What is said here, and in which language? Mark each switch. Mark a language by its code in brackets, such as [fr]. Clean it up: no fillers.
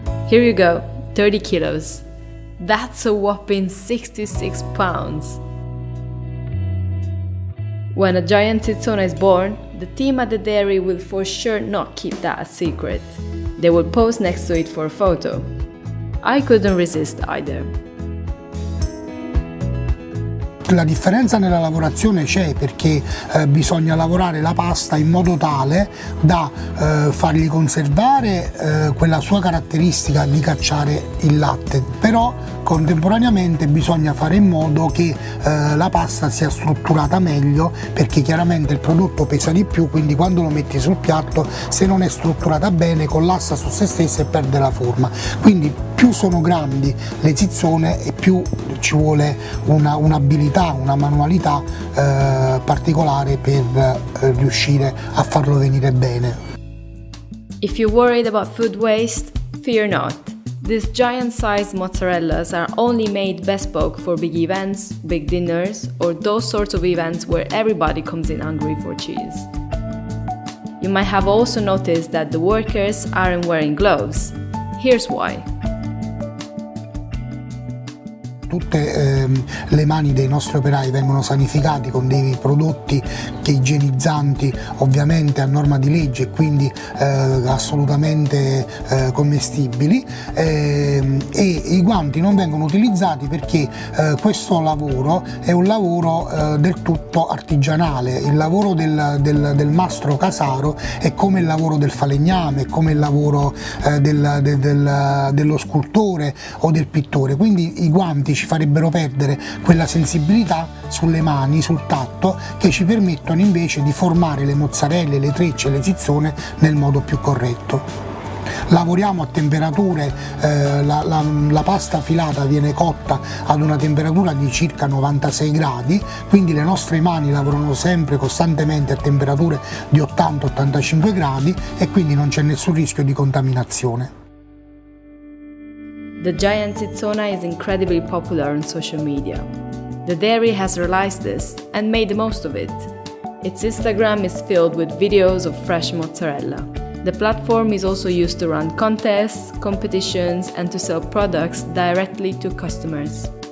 [en] Here you go, 30 kilos. That's a whopping 66 pounds. When a giant zizzona is born, the team at the dairy will for sure not keep that a secret. They will pose next to it for a photo. I couldn't resist either. [it] La differenza nella lavorazione c'è perché bisogna lavorare la pasta in modo tale da fargli conservare quella sua caratteristica di cacciare il latte, però contemporaneamente bisogna fare in modo che la pasta sia strutturata meglio, perché chiaramente il prodotto pesa di più, quindi quando lo metti sul piatto, se non è strutturata bene, collassa su se stessa e perde la forma. Quindi più sono grandi le zizzone e più ci vuole un'abilità, una manualità particolare per riuscire a farlo venire bene. [en] If you're worried about food waste, fear not. These giant-sized mozzarellas are only made bespoke for big events, big dinners, or those sorts of events where everybody comes in hungry for cheese. You might have also noticed that the workers aren't wearing gloves. Here's why. [it] Tutte le mani dei nostri operai vengono sanificati con dei prodotti che igienizzanti, ovviamente a norma di legge e quindi assolutamente commestibili, e i guanti non vengono utilizzati perché questo lavoro è un lavoro del tutto artigianale. Il lavoro del mastro casaro è come il lavoro del falegname, è come il lavoro dello scultore o del pittore, quindi i guanti ci farebbero perdere quella sensibilità sulle mani, sul tatto, che ci permettono invece di formare le mozzarelle, le trecce, le zizzone nel modo più corretto. Lavoriamo a temperature, la pasta filata viene cotta ad una temperatura di circa 96 gradi, quindi le nostre mani lavorano sempre costantemente a temperature di 80-85 gradi e quindi non c'è nessun rischio di contaminazione. [en] The giant zizzona is incredibly popular on social media. The dairy has realized this and made the most of it. Its Instagram is filled with videos of fresh mozzarella. The platform is also used to run contests, competitions, and to sell products directly to customers.